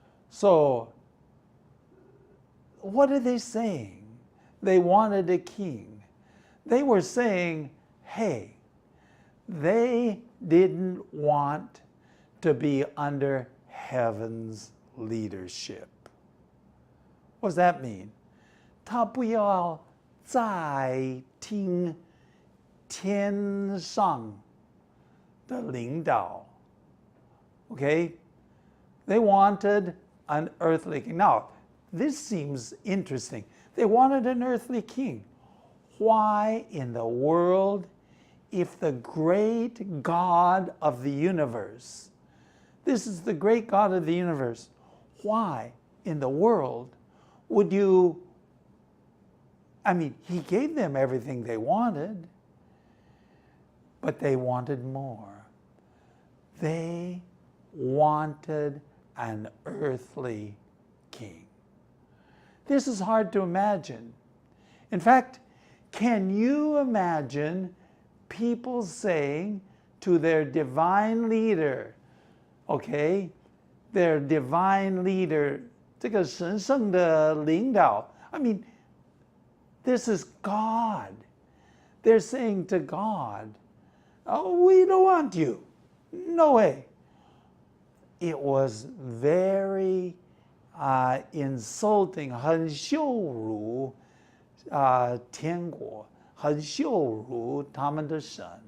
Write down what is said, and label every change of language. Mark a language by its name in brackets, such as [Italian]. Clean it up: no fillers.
[English] So, what are they saying? They wanted a king. They were saying, hey, they didn't want to be under heaven's leadership. What does that mean? [Chinese] 他不要再听天上的领导. [English] Okay? They wanted an earthly king. Now, this seems interesting. They wanted an earthly king. Why in the world, if the great God of the universe, this is the great God of the universe, why in the world would you, I mean, he gave them everything they wanted, but they wanted more. They wanted an earthly king. This is hard to imagine. In fact, can you imagine people saying to their divine leader, okay, their divine leader, [Chinese] 这个神圣的领导, [English] I mean, this is God. They're saying to God, oh, we don't want you. No way. It was very insulting, [Chinese] 很羞辱天国, 很羞辱他们的神.